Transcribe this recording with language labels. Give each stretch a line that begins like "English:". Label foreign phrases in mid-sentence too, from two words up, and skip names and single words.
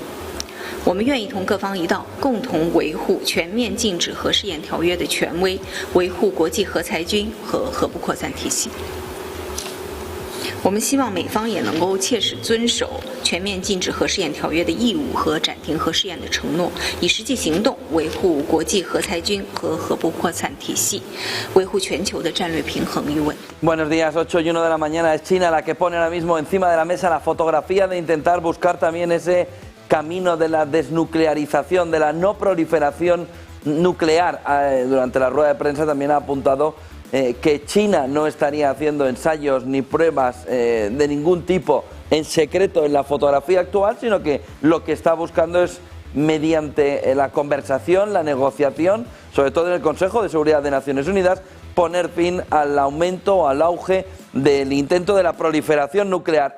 Chinese: 我们愿意同各方一道，共同维护全面禁止核试验条约的权威，维护国际核裁军和核不扩散体系。我们希望美方也能够切实遵守全面禁止核试验条约的义务和暂停核试验的承诺，以实际行动维护国际核裁军和核不扩散体系，维护全球的战略平衡与稳定。
Spanish: Buenos días, 8:01 de la mañana. Es China la que pone ahora mismo encima de la mesa la fotografía de intentar buscar también ese camino de la desnuclearización, de la no proliferación nuclear. Durante la rueda de prensa también ha apuntado que China no estaría haciendo ensayos ni pruebas de ningún tipo en secreto en la fotografía actual, sino que lo que está buscando es, mediante la conversación, la negociación, sobre todo en el Consejo de Seguridad de Naciones Unidas, poner fin al aumento, al auge del intento de la proliferación nuclear.